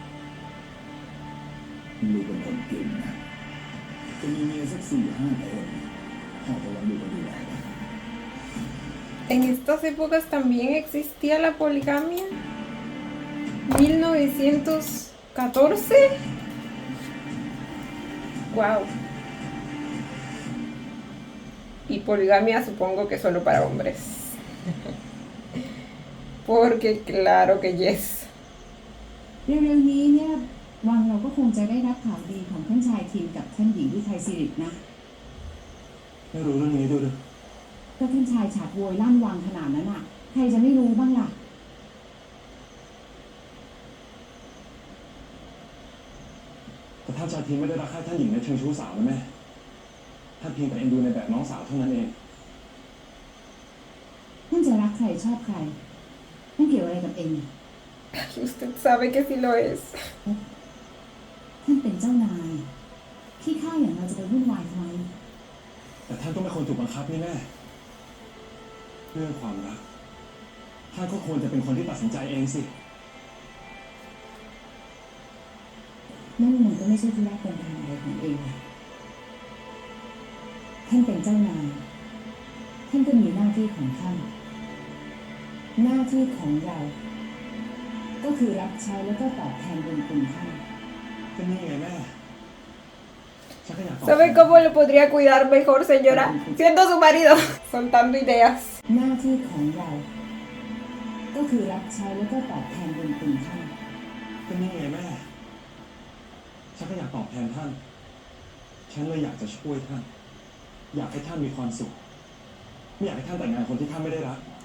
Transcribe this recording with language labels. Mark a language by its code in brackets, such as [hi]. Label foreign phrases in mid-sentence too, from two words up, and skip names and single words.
[th] ลูกเป็นคนเก่งนะจะมีเมียสัก4-5 คนพ่อก็วันลูกก็ดูแลได้ [es] En estas épocas también existía la poligamia. 1914. Wow. Y poligamia supongo que solo para hombres. Porque claro que yes. [th] เร็วๆนี้เนี่ยวังเราก็คงจะได้รับข่าวดีของท่านชายทีมกับท่านหญิงวิทัยสิรินะ ไม่รู้เรื่องนี้ด้วย ก็ท่านชายฉาดโวยลั่นวังขนาดนั้นอ่ะ ใครจะไม่รู้บ้างล่ะ แต่ท่านชายทีไม่ได้รักใคร่ท่านหญิงในเชิงชู้สาวนะแม่ท่านเพียงแต่เอ็นดูในแบบน้องสาวเท่านั้นเอง ท่านจะรักใครชอบใครนั่นเกี่ยวอะไรกับเอง [es] Usted sabe que sí lo es. [th] ท่านเป็นเจ้านายขี้ข้าอย่างเราจะไปวุ่นวายทำไม แต่ท่านก็ไม่ควรถูกบังคับนี่แม่เรื่องความรักท่านก็ควรจะเป็นคนที่ตัดสินใจเองสิ นั่นมันก็ไม่ใช่ธุระเป็นทางอะไรของเองท่านเป็นเจ้านายท่านก็มีหน้าที่ของท่าน หน้าที่ของเรา ก็คือรับใช้แล้วก็ตอบแทนบุญคุณท่าน ก็นี่ไงแม่ฉันก็อยากตอบ [es] ¿Sabe cómo lo podría cuidar mejor, señora? Siendo su marido. Soltando ideas. [th] หน้าที่ของเรา ก็คือรับใช้แล้วก็ตอบแทนบุญคุณท่าน ก็นี่ไงแม่ฉันก็อยากตอบแทนท่านฉันเลยอยากจะช่วยท่านอยากให้ท่านมีความสุขไม่อยากให้ท่านแต่งงานคนที่ท่านไม่ได้รัก